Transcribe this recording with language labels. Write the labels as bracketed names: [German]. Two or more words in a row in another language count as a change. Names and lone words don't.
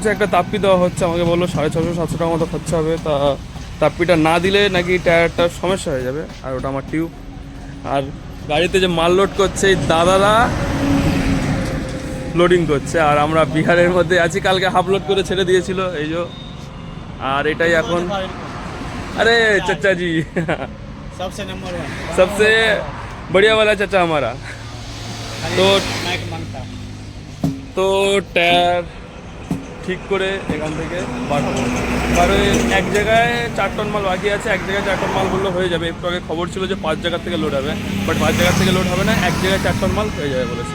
[Bangla] একটা তাপ্পি দেওয়া হচ্ছে, আমাকে বললো 650-700 টাকা মতো খরচা হবে। তা তাপ্পিটা না দিলে নাকি টায়ারটার সমস্যা হয়ে যাবে। আর ওটা আমার টিউব। আর গাড়িতে যে মাল লোড করছে, এই দাদারা লোডিং করছে। আর আমরা বিহারের মধ্যে আছি, কালকে [English] half load [Bangla] করে ছেড়ে দিয়েছিল এই যে। আর এটাই এখন, আরে চাচা জি [Hindi] सबसे बढ़िया वाला चाचा हमारा। [Bangla] তো টায়ার ঠিক করে এখান থেকে বার হবো। কারণ এক জায়গায় 4 টন মাল বাকি আছে, এক জায়গায় 4 টন মাল বললে হয়ে যাবে। একটু আগে খবর ছিল যে 5 জায়গা থেকে লোড হবে, বাট 5 জায়গা থেকে লোড হবে না, এক জায়গায় 4 টন মাল হয়ে যাবে বলেছে।